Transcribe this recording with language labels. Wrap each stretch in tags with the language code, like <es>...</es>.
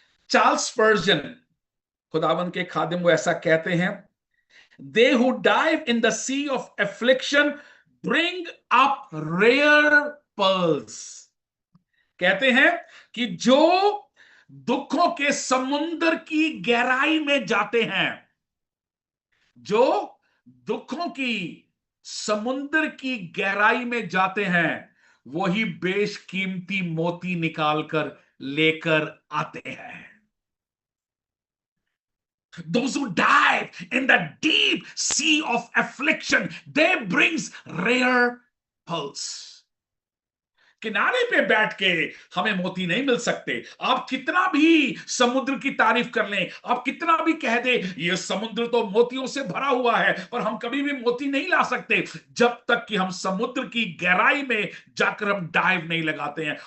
<hi>Charles स्पर्जन, खुदावन के खादिम, वो ऐसा कहते हैं,</hi> <en>they who dive in the sea of affliction bring up rare pearls.</en> <hi>कहते हैं कि जो दुखों के समुद्र की गहराई में जाते हैं, जो दुखों की समुद्र की गहराई में जाते हैं, वही बेशकीमती मोती निकालकर लेकर आते हैं।</hi> <en>Those who dive in the deep sea of affliction, they brings rare pearls.</en> <hi>किनारे पे बैठ के हमें मोती नहीं मिल सकते। आप कितना भी समुद्र की तारीफ कर लें, आप कितना भी कह दे ये समुद्र तो मोतियों से भरा हुआ है, पर हम कभी भी मोती नहीं ला सकते जब तक कि हम समुद्र की गहराई में जाकर हम डाइव नहीं लगाते हैं।</hi>